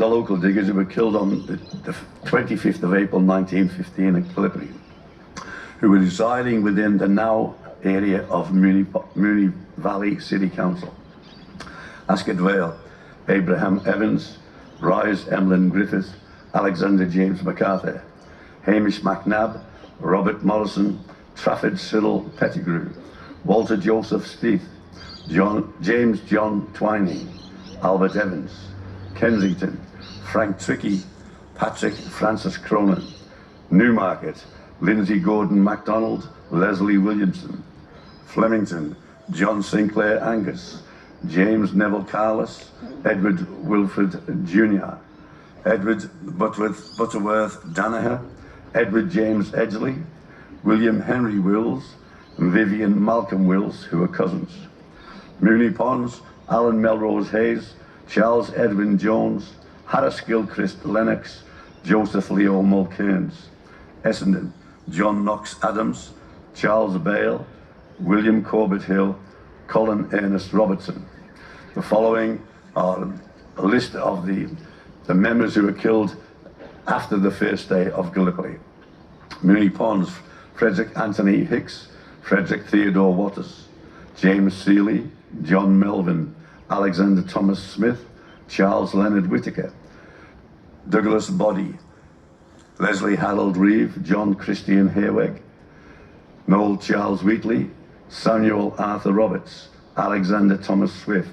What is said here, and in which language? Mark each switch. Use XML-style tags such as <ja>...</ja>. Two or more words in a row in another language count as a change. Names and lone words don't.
<en>local diggers who were killed on the 25th of April 1915 at Gallipoli, who were residing within the now area of Moonee Valley City Council. Ascot Vale, Abraham Evans, Rise Emlyn Griffith, Alexander James MacArthur, Hamish McNabb, Robert Morrison, Trafford Sizzle Pettigrew, Walter Joseph Steith, James John Twining, Albert Evans, Kensington, Frank Trickey, Patrick Francis Cronin, Newmarket, Lindsay Gordon MacDonald, Leslie Williamson, Flemington, John Sinclair Angus, James Neville Carless, Edward Wilfred Jr., Edward Butterworth Danaher, Edward James Edgley, William Henry Wills, and Vivian Malcolm Wills, who are cousins. Moonee Ponds, Alan Melrose Hayes, Charles Edwin Jones, Harris Gilchrist Lennox, Joseph Leo Mulcairns. Essendon, John Knox Adams, Charles Bale, William Corbett Hill, Colin Ernest Robertson. The following are a list of the members who were killed after the first day of Gallipoli. Moonee Ponds, Frederick Anthony Hicks, Frederick Theodore Waters, James Seeley, John Melvin, Alexander Thomas Smith, Charles Leonard Whitaker, Douglas Body, Leslie Harold Reeve, John Christian Hayweg, Noel Charles Wheatley, Samuel Arthur Roberts, Alexander Thomas Swift.</en>